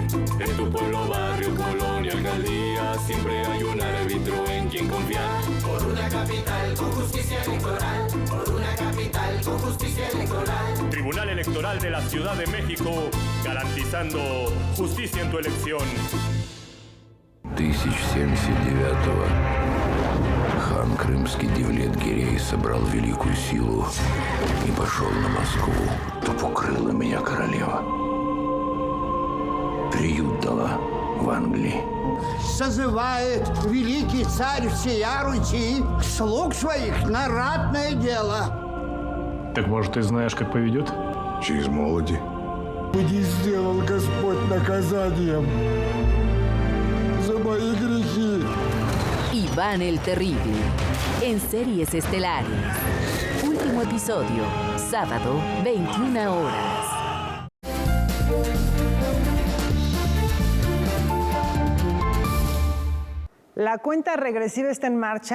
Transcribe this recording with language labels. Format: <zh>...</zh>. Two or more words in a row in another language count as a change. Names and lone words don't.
<es>En tu pueblo, barrio, colonia, alcaldía, siempre hay un árbitro en quien confiar. Por una capital con justicia electoral, por una capital con justicia electoral. Tribunal Electoral de la Ciudad de México, garantizando justicia en tu elección.</es> <ru>1079-го хан Крымский Девлет-Гирей собрал великую силу и пошел на Москву. То покрыла меня королева, приют дала, в Англии. Созывает великий царь всея Руси слуг своих на ратное дело. Так, может, ты знаешь, как поведет? Через молоди. Не сделал Господь наказанием за мои грехи.</ru> <es>Iván el Terrible, en Series Estelares. Último episodio, sábado, 21 horas. La cuenta regresiva está en marcha.</es>